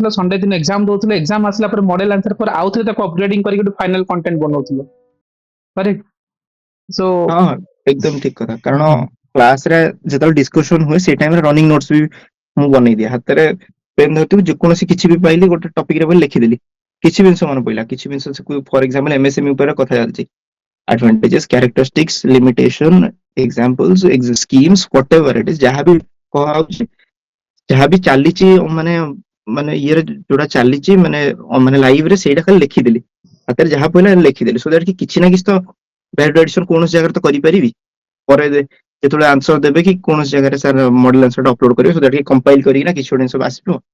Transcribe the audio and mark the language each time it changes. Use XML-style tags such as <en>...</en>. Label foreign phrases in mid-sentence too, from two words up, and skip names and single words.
<or>ସଣ୍ଡେ ଦିନ ଏକ୍ସାମ ଦଉଥିଲ, ଏକ୍ସାମ ଆସିଲା ପରେ</or> <en>model answer</en> <or>ପରେ ଆଉ ଥରେ ତାକୁ ଅପଗ୍ରେଡିଂ କରିକି ଗୋଟେ</or> <en>final content</en> <or>ବନଉଥିଲ, କରେକ୍ଟ? ସୋ ହଁ ଏକଦମ ଠିକ କଥା। କାରଣ କ୍ଲାସରେ ଯେତେବେଳେ ଡିସ୍କସନ ହୁଏ ସେଇ ଟାଇମରେ</or> <en>running notes</en> <or>ବି ମୁଁ ବନେଇଦିଏ। ହାତରେ ପେନ୍ ଧରିଥିବି, ଯେକୌଣସି କିଛି ବି ପାଇଲି ଗୋଟେ ଟପିକରେ ବୋଲି ଲେଖିଦେଲି। କିଛି ଜିନିଷ ମନେ ପଇଲା, କିଛି ଜିନିଷ</or> <en>for example MSME</en> <or>ଉପରେ କଥା ଚାଲିଛି,</or> <en>advantages, characteristics, limitation, examples, schemes, whatever it is,</en> <or>ଯାହା ବି କୁହାଯାଉଛି, ଯାହା ବି ଚାଲିଛି ମାନେ ମାନେ ଇଏରେ ଯୋଉଟା ଚାଲିଛି ମାନେ ମାନେ ଲାଇଭରେ, ସେଇଟା ଖାଲି ଲେଖିଦେଲି। ହାତରେ ଯାହା ପଇଲା ଲେଖିଦେଲି,</or> <en>so that</en> <or>କି କିଛି ନା କିଛି ତ</or> <en>valid addition</en> <or>କୌଣସି ଜାଗାରେ ତ କରିପାରିବି। ପରେ ଯେତେବେଳେ ଆନ୍ସର ଦେବେ କି କୌଣସି ଜାଗାରେ ସାର୍ ମଡେଲ ଆନ୍ସରଟା ଅପଲୋଡ କରିବେ,</or> <en>so that</en> <or>କି କମ୍ପାଇଲ କରିକିନା କିଛି ଗୋଟେ ଜିନିଷ ଆସିବ।</or>